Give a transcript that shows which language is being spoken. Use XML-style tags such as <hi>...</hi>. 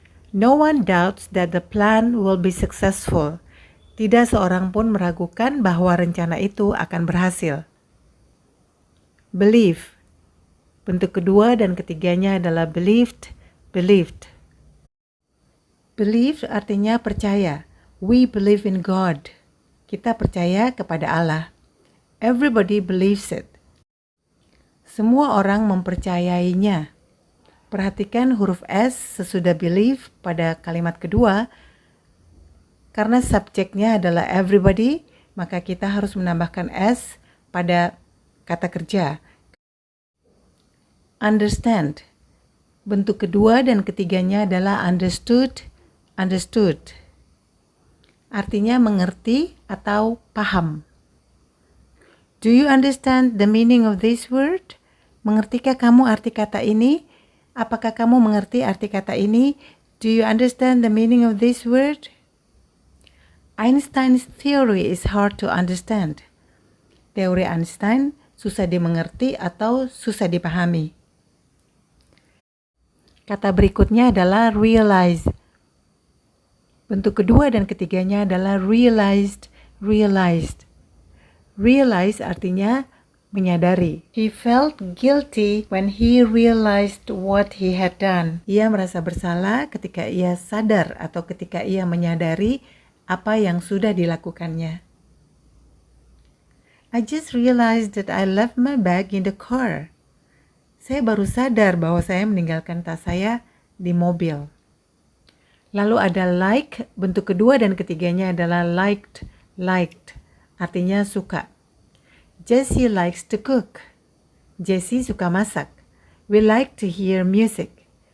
<en>No one doubts that the plan will be successful.</en> <id>Tidak seorang pun meragukan bahwa rencana itu akan berhasil. Believe. Bentuk kedua dan ketiganya adalah believed, believed.</id> <en>Believe</en> <id>artinya percaya.</id> <en>We believe in God.</en> <id>Kita percaya kepada Allah.</id> <en>Everybody believes it.</en> <id>Semua orang mempercayainya. Perhatikan huruf S sesudah believe pada kalimat kedua. Karena subjeknya adalah everybody, maka kita harus menambahkan S pada kata kerja. Understand. Bentuk kedua dan ketiganya adalah understood, understood. Artinya mengerti atau paham.</id> <en>Do you understand the meaning of this word?</en> <id>Mengertikah kamu arti kata ini? Apakah kamu mengerti arti kata ini?</id> <en>Do you understand the meaning of this word? Einstein's theory is hard to understand.</en> <id>Teori Einstein susah dimengerti atau susah dipahami. Kata berikutnya adalah realize. Bentuk kedua dan ketiganya adalah realized, realized. Realize artinya menyadari.</id> <en>He felt guilty when he realized what he had done.</en> <id>Ia merasa bersalah ketika ia sadar atau ketika ia menyadari apa yang sudah dilakukannya.</id> <en>I just realized that I left my bag in the car.</en> <id>Saya baru sadar bahwa saya meninggalkan tas saya di mobil. Lalu ada like, bentuk kedua dan ketiganya adalah liked, liked, artinya suka.</id> <en>Jessie likes to cook.</en> <id>Jessie suka masak.</id> <en>We like to hear music.</en>